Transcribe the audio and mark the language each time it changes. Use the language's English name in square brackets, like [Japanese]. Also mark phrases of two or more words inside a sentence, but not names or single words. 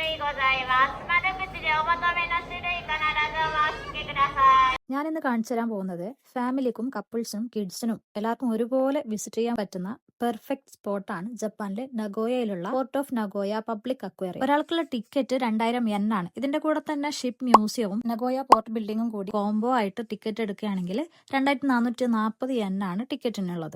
[Japanese] ざいます。窓口でお求めの種類必ずお申し付けください。 [Malayalam] ഞാനിന്ന് കാണിച്ചു തരാൻ പോകുന്നത് ഫാമിലിക്കും കപ്പിൾസിനും കിഡ്സിനും എല്ലാവർക്കും ഒരുപോലെ വിസിറ്റ് ചെയ്യാൻ പറ്റുന്ന പെർഫെക്റ്റ് സ്പോട്ടാണ് ജപ്പാനിലെ നഗോയയിലുള്ള പോർട്ട് ഓഫ് നഗോയ പബ്ലിക് അക്വേറിയം. ഒരാൾക്കുള്ള ടിക്കറ്റ് 2000 yen ആണ്. ഇതിന്റെ കൂടെ തന്നെ ഷിപ്പ് മ്യൂസിയവും നഗോയ പോർട്ട് ബിൽഡിംഗും കൂടി കോംബോ ആയിട്ട് ടിക്കറ്റ് എടുക്കുകയാണെങ്കിൽ 2440 yen ആണ് ടിക്കറ്റിനുള്ളത്.